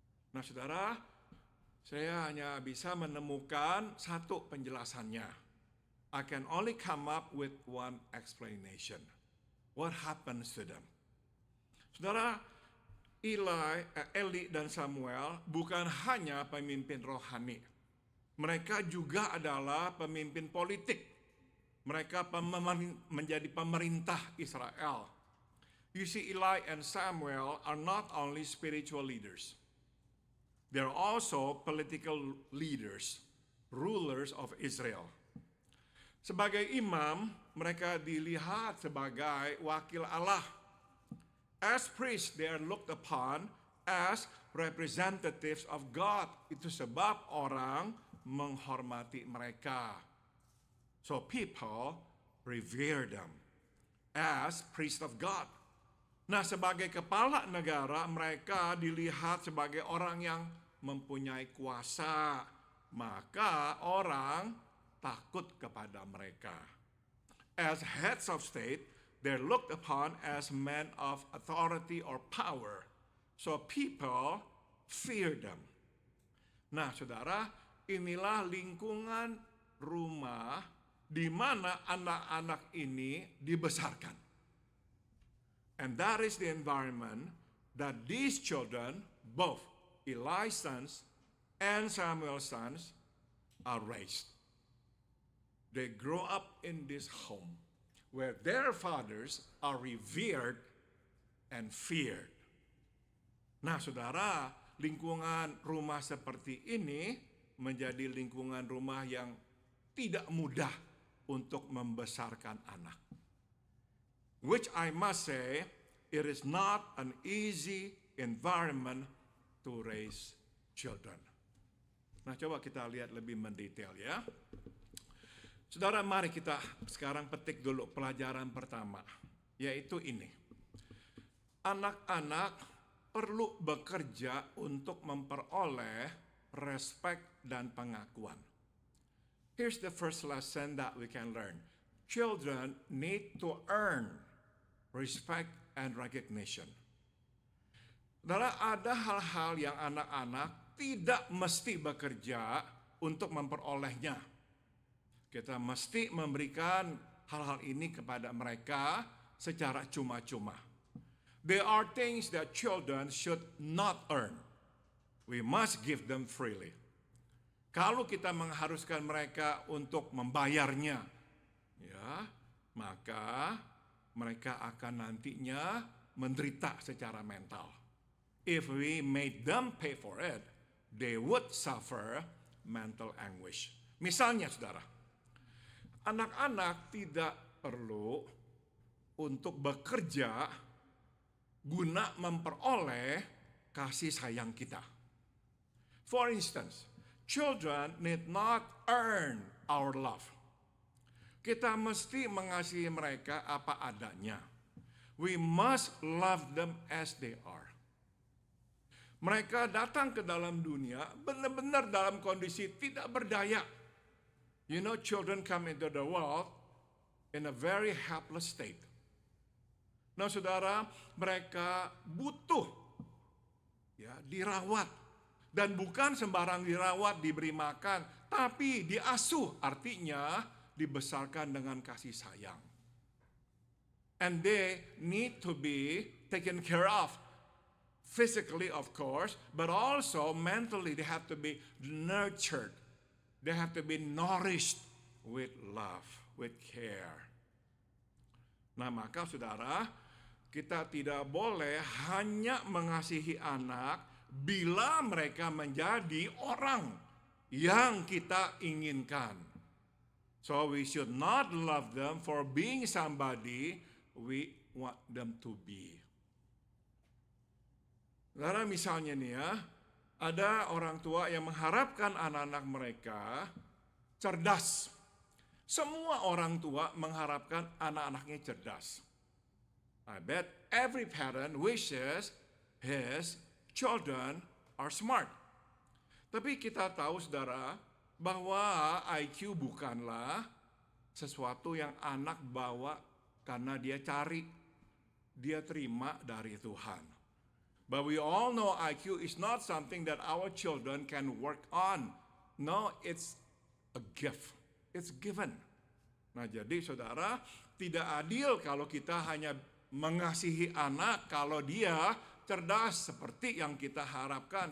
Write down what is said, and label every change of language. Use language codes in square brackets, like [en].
[id] Nah saudara, saya hanya bisa menemukan satu penjelasannya. [en] I can only come up with one explanation. What happens to them? [id] Saudara, Eli dan Samuel bukan hanya pemimpin rohani. Mereka juga adalah pemimpin politik. Mereka menjadi pemerintah Israel. [en] You see, Eli and Samuel are not only spiritual leaders. They're also political leaders, rulers of Israel. [id] Sebagai imam, mereka dilihat sebagai wakil Allah. [en] As priests, they are looked upon as representatives of God. [id] Itu sebab orang menghormati mereka. [en] So people revere them as priests of God. [id] Nah, sebagai kepala negara, mereka dilihat sebagai orang yang mempunyai kuasa. Maka orang takut kepada mereka. [en] As heads of state, they're looked upon as men of authority or power. So people fear them. [id] Nah, saudara, inilah lingkungan rumah di mana anak-anak ini dibesarkan. [en] And that is the environment that these children, both Eli's sons and Samuel's sons, are raised. They grow up in this home where their fathers are revered and feared. [id] Nah, saudara, lingkungan rumah seperti ini menjadi lingkungan rumah yang tidak mudah untuk membesarkan anak. [en] Which I must say, it is not an easy environment to raise children. [id] Nah, coba kita lihat lebih mendetail ya. Saudara, mari kita sekarang petik dulu pelajaran pertama, yaitu ini. Anak-anak perlu bekerja untuk memperoleh respek dan pengakuan. [en] Here's the first lesson that we can learn. Children need to earn respect and recognition. [id] Saudara, ada hal-hal yang anak-anak tidak mesti bekerja untuk memperolehnya. Kita mesti memberikan hal-hal ini kepada mereka secara cuma-cuma. [en] There are things that children should not earn. We must give them freely. [id] Kalau kita mengharuskan mereka untuk membayarnya, ya, maka mereka akan nantinya menderita secara mental. [en] If we made them pay for it, they would suffer mental anguish. [id] Misalnya, saudara, anak-anak tidak perlu untuk bekerja guna memperoleh kasih sayang kita. [en] For instance, children need not earn our love. [id] Kita mesti mengasihi mereka apa adanya. [en] We must love them as they are. [id] Mereka datang ke dalam dunia benar-benar dalam kondisi tidak berdaya. [en] You know, children come into the world in a very helpless state. [id] Nah, saudara, mereka butuh ya dirawat, dan bukan sembarang dirawat, diberi makan, tapi diasuh, artinya dibesarkan dengan kasih sayang. [en] And they need to be taken care of, physically of course, but also mentally they have to be nurtured. They have to be nourished with love, with care. [id] Nah, maka saudara, kita tidak boleh hanya mengasihi anak bila mereka menjadi orang yang kita inginkan. [en] So we should not love them for being somebody we want them to be. [id] Saudara, misalnya nih ya, Ada orang tua yang mengharapkan anak-anak mereka cerdas. Semua orang tua mengharapkan anak-anaknya cerdas. [en] I bet every parent wishes his children are smart. [id] Tapi kita tahu saudara bahwa IQ bukanlah sesuatu yang anak bawa karena dia cari, dia terima dari Tuhan. [en] But we all know IQ is not something that our children can work on. No, it's a gift. It's given. [id] Nah, jadi saudara, tidak adil kalau kita hanya mengasihi anak kalau dia cerdas seperti yang kita harapkan.